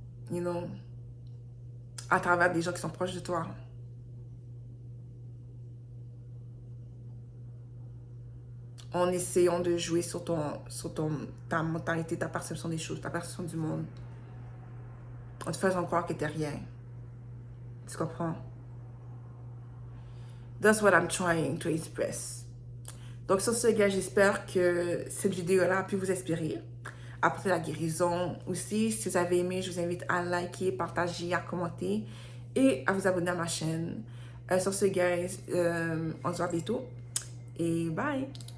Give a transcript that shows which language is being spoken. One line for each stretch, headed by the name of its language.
English: You know?
French: À travers des gens qui sont proches de toi. En essayant de jouer sur ta mentalité, ta perception des choses, ta perception du monde. En te faisant croire que t'es rien. Tu comprends?
English: That's what I'm trying to express.
French: Donc sur ce, gars, j'espère que cette vidéo-là a pu vous inspirer. Apporter la guérison aussi. Si vous avez aimé, je vous invite à liker, partager, à commenter et à vous abonner à ma chaîne. Sur ce, guys, on se voit bientôt et bye!